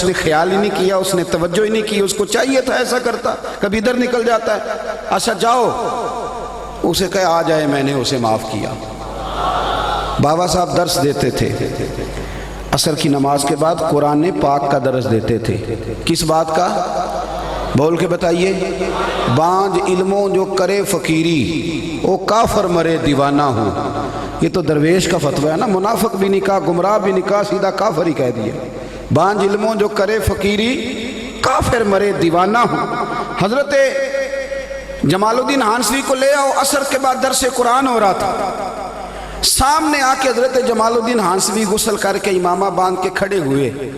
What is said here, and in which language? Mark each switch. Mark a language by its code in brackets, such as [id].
[ur] اس نے خیال ہی نہیں کیا، اس نے توجہ ہی نہیں کی. اس کو چاہیے تھا ایسا کرتا، کبھی ادھر نکل جاتا ہے. اچھا جاؤ. اسے کہے آ جائے، میں نے اسے معاف کیا. بابا صاحب درس دیتے تھے. عصر کی نماز کے بعد قرآن پاک کا درس دیتے تھے. کس بات کا؟ بول کے بتائیے. [pa] بانج علموں جو کرے فقیری، او کافر مرے دیوانہ ہو. [ur] یہ تو درویش کا فتویٰ ہے نا. منافق بھی نہیں کہا، گمراہ بھی نہیں کہا، سیدھا کافر ہی کہہ دیا. [pa] بانج علموں جو کرے فقیری، کافر مرے دیوانہ ہو. [ur] حضرت جمال الدین ہانسوی کو لے آؤ. عصر کے بعد درس قرآن ہو رہا تھا. سامنے آ کے حضرت جمال الدین ہانسوی غسل کر کے امامہ باندھ کے کھڑے ہوئے.